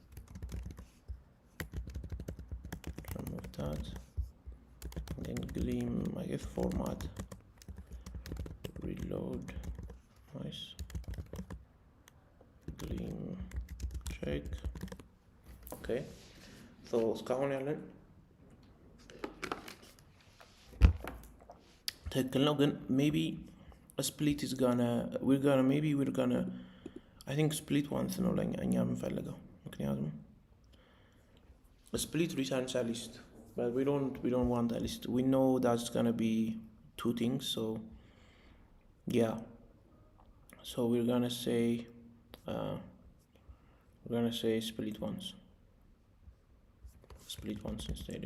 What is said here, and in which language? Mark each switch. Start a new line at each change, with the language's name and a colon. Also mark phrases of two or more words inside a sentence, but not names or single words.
English: Remove that, and then Gleam, I guess format, reload. Nice. Gleam check. Okay, so
Amharic: እስካሁን ያለን ትክክል ነው፣
English: ግን maybe a split is we're gonna I think split once
Amharic: ነው ለኛ እኛ የምንፈልገው፣ ምክንያቱም
English: a split returns a list, but we don't want a list. We know that's gonna be two things, so yeah, so we're gonna say split once instead.